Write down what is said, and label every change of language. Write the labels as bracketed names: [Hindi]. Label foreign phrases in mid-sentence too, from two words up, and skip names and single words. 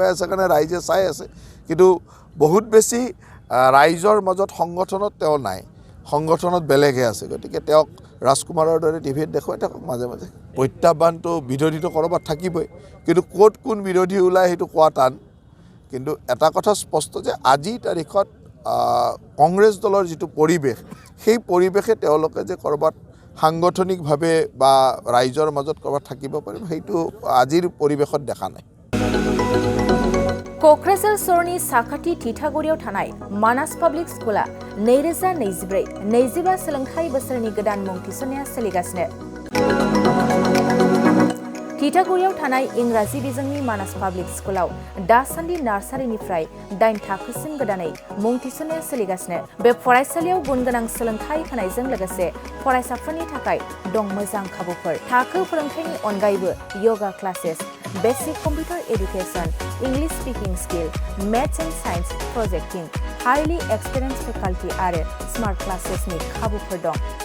[Assamese] আছে কাৰণে ৰাইজে চাই আছে কিন্তু বহুত বেছি ৰাইজৰ মাজত সংগঠনত তেওঁ নাই সংগঠনত বেলেগহে আছে গতিকে তেওঁক ৰাজকুমাৰৰ দৰে টিভিত দেখুৱাই থাকক মাজে মাজে প্ৰত্যাহ্বানটো বিৰোধীটো ক'ৰবাত থাকিবই কিন্তু ক'ত কোন বিৰোধী ওলায় সেইটো কোৱা টান কিন্তু এটা কথা স্পষ্ট যে আজিৰ তাৰিখত কংগ্ৰেছ দলৰ যিটো পৰিৱেশ সেই পৰিৱেশে তেওঁলোকে যে ক'ৰবাত সাংগঠনিকভাৱে বা ৰাইজৰ মাজত ক'ৰবাত থাকিব পাৰিব সেইটো আজিৰ পৰিৱেশত দেখা নাই [Bodo] क'क्राझार सरनि साखाथि थिथागुरियाव थानाय मानास पाब्लिक स्कुला 2024-25 सोलोंथाइ बोसोरनि गोदान मुं थिसननाया सोलिगासिनो थिथागुरियाव थानाय इंराजि बिजोंनि मानास पाब्लिक स्कुलाव दासान्दि नार्सारिनिफ्राय 8 थाखोसिम गोदानै मुं थिसननाया सोलिगासिनो बे फरायसालियाव गुनगोनां सोलोंथाइ होनायजों लोगोसे फरायसाफोरनि थाखाय दं मोजां खाबुफोर थाखो फोरोंथायनि अनगायैबो [English] yoga classes basic computer education English speaking skill maths and science projecting highly experience faculty [Bodo] आरो [English] smart classes [Bodo] खाबुफोर दं